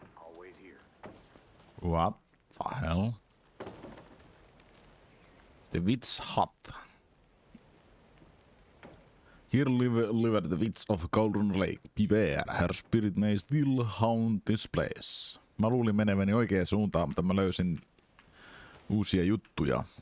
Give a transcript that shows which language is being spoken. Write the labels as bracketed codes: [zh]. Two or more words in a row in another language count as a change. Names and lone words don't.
[en] I'll wait here. What the hell? The witch hut. Here live the witch of Golden Lake. Beware, her spirit may still haunt this place. [fi] Mä luulin meneväni oikeaan suuntaan, mutta mä löysin uusia juttuja.